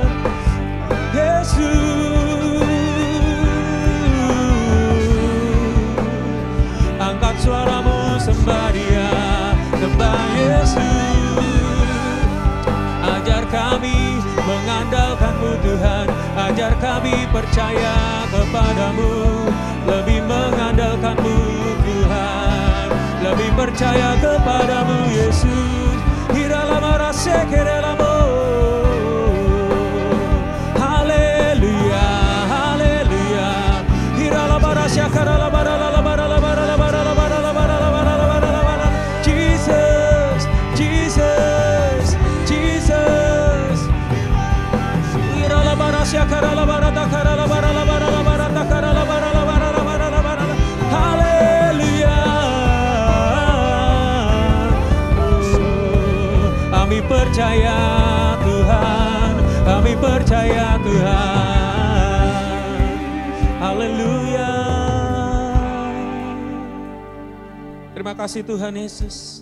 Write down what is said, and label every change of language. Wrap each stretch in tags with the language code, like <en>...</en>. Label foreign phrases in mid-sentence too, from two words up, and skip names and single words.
<id>Yesus, angkat suara-Mu, sembah Dia, sembah Yesus. Ajar kami mengandalkan-Mu Tuhan, ajar kami percaya kepadamu, lebih mengandalkan-Mu Tuhan, lebih percaya kepadamu Yesus. Hiralama rasekerelamo, haleluya, haleluya. Hiralama rasyakaralama. Jesus, Jesus, Jesus. Haleluya. Kami percaya Tuhan, kami percaya Tuhan. Haleluya. Terima kasih Tuhan Yesus.</id>